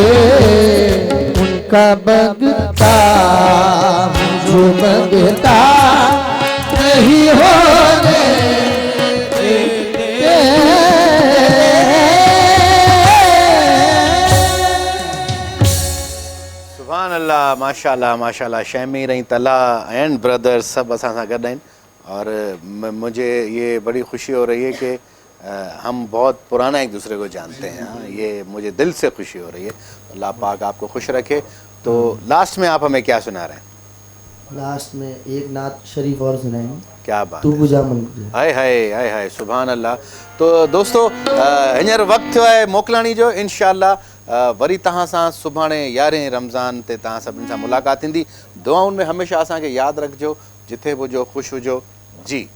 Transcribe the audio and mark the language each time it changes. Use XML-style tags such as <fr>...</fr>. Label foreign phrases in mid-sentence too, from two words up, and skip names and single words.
<hi>उनका मंगता जो मंगता नहीं होने देते।</hi> <ar>سبحان الله، ما شاء الله ما شاء الله.</ar> <hi>शैमी रही तला एंड ब्रदर्स सब</hi> <sd>असां सां गॾु आहिनि</sd> <hi>और मुझे ये बड़ी खुशी हो रही है कि हम बहुत पुराना एक दूसरे को जानते हैं। ये मुझे दिल से खुशी हो रही है। अल्लाह पाक आपको खुश रखे। तो लास्ट में आप हमें क्या सुना रहे हैं? लास्ट में एक नात शरीफ और सुनाएंगे। क्या बात तू है। गुजा मन गुजा। हाय हाय हाय हाय,</hi> <ar>سبحان الله.</ar> <sd>तो दोस्तों हींअर वक़्तु थियो आहे मोकिलणी जो। इंशाअल्लाह वरी तव्हां सां सुभाणे 11 रमज़ान ते तव्हां सभिनी सां मुलाक़ात थींदी। दुआउनि में हमेशह असांखे यादि रखिजो, जिथे बि हुजो ख़ुशि हुजो जी।</sd>